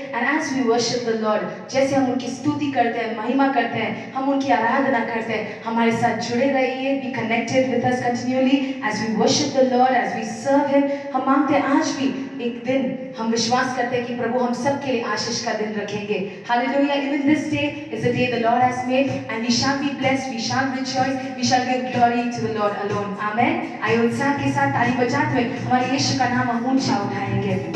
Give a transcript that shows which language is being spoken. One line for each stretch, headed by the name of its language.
English: and as we worship the lord,
Hindi: जैसे हम उनकी स्तुति करते हैं, महिमा करते हैं, हम उनकी आराधना करते हैं, हमारे साथ जुड़े रहिए।
English: Be connected with us continually as we worship the lord, as we serve him.
Hindi: हम मांगते हैं आज भी एक दिन हम विश्वास करते हैं कि प्रभु हम सब के लिए आशीष का दिन रखेंगे। Hallelujah.
English: Even this day is the day the Lord has made and we shall be blessed, we shall rejoice, we shall give glory to the Lord alone. Amen.
Hindi: आइए उत्साह के साथ ताली बजाते हुए हमारे यीशु का नाम हम ऊंचा उठाएंगे।